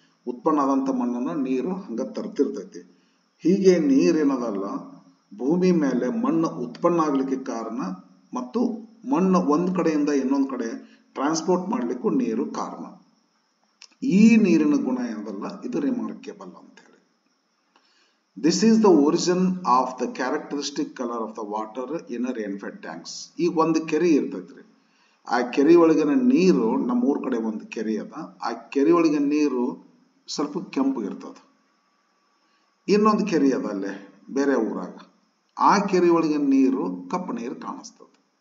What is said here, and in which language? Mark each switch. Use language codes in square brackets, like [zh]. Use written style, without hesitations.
[kn] ಉತ್ಪನ್ನ ಆದಂತ ಮಣ್ಣನ್ನ ನೀರು ಹಂಗ ತರ್ತಿರ್ತೈತಿ. ಹೀಗೆ ನೀರೇನದಲ್ಲ ಭೂಮಿ ಮೇಲೆ ಮಣ್ಣು ಉತ್ಪನ್ನ ಆಗ್ಲಿಕ್ಕೆ ಕಾರಣ, ಮತ್ತು ಮಣ್ಣು ಒಂದ್ ಕಡೆಯಿಂದ ಇನ್ನೊಂದ್ ಕಡೆ ಟ್ರಾನ್ಸ್ಪೋರ್ಟ್ ಮಾಡ್ಲಿಕ್ಕೂ ನೀರು ಕಾರಣ. ಈ ನೀರಿನ ಗುಣ ಏನದಲ್ಲ ಇದು ರಿಮಾರ್ಕೆಬಲ್ ಅಂತ ಹೇಳಿ. [en] This is the origin of the characteristic color of the water in a rainfed tanks. [kn] ಈಗ ಒಂದು ಕೆರೆ ಇರ್ತೈತ್ರಿ, ಆ ಕೆರೆ ಒಳಗಿನ ನೀರು, ನಮ್ಮೂರ್ ಕಡೆ ಒಂದು ಕೆರೆ ಅದ, ಆ ಕೆರೆ ಒಳಗಿನ ನೀರು ಸ್ವಲ್ಪ ಕೆಂಪಗಿರ್ತದ. ಇನ್ನೊಂದು ಕೆರೆ ಅದ ಅಲ್ಲೇ ಬೇರೆ ಊರಾಗ, ಆ ಕೆರೆ ಒಳಗಿನ ನೀರು ಕಪ್ಪು ನೀರು ಕಾಣಿಸ್ತದ.